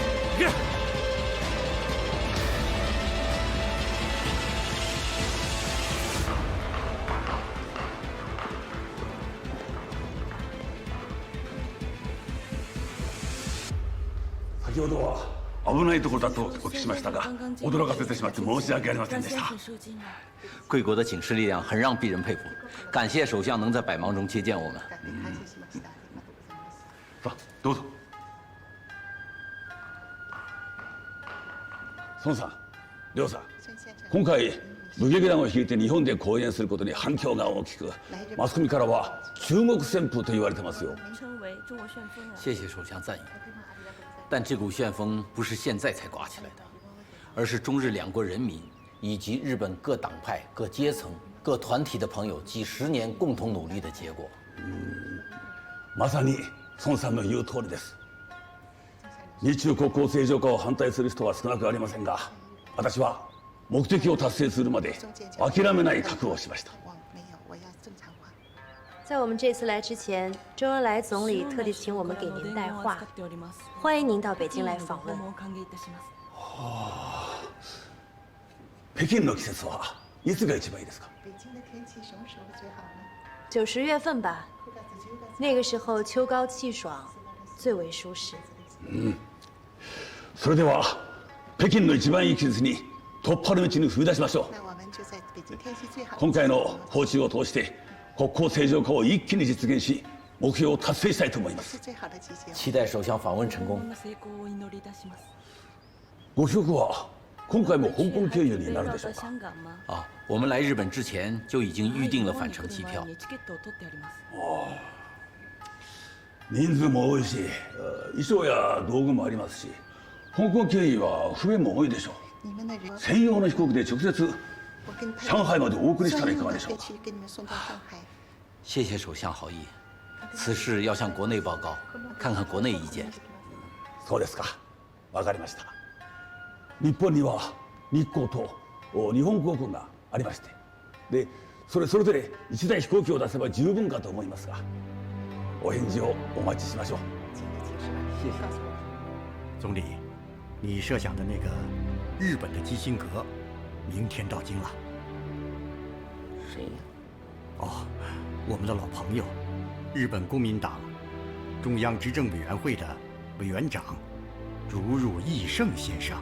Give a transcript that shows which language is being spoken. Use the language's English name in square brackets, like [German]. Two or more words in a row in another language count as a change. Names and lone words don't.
[Japanese] 先ほどは危ないところだとお聞きしましたが、驚かせてしまって申し訳ありませんでした。 [Chinese] 贵国的警示力量很让鄙人佩服，感谢首相能在百忙中接见我们。 [Japanese] さあどうぞ。孫さん、亮さん、今回武劇団を率いて日本で公演することに反響が大きく、マスコミからは中国旋風と言われてますよ。 [Chinese] 谢谢首相赞誉，但这股旋风不是现在才刮起来的，而是中日两国人民以及日本各党派、各阶层、各团体的朋友几十年共同努力的结果。 [Japanese] まさに孫さんの言う通りです。日中国交正常化を反対する人は少なくありませんが、私は目的を達成するまで諦めない覚悟をしました。 [Chinese] 在我们这次来之前，周恩来总理特地请我们给您带话，欢迎您到北京来访问。 [Japanese] 北京の季節はいつが一番いいですか [Chinese] ？9、10 月份吧，那个时候秋高气爽，最为舒适。 [Japanese] それでは北京の一番いい季節に突破の道に踏み出しましょう。今回の訪中を通して国交正常化を一気に実現し、目標を達成したいと思います。 [Chinese] 期待首相访问成功。 [Japanese] ご帰国は今回も香港経由になるでしょうか？ [Chinese] 啊，我们来日本之前就已经预定了返程机票。 [Japanese] 人数も多いし、衣装や道具もありますし、香港経由は不便も多いでしょう。専用の飛行機で直接上海までお送りしたらいかがでしょうか？ [Chinese] 谢谢首相好意，此事要向国内报告，看看国内意见。 [Japanese] そうですか。わかりました。日本には日航と日本航空がありまして、でそれぞれ1台飛行機を出せば十分かと思いますが、お返事をお待ちしましょう。 [Chinese] 谢谢总理，你设想的那个日本的基辛格，明天到京了。谁呀？哦，我们的老朋友，日本公民党中央执政委员会的委员长竹入义胜先生。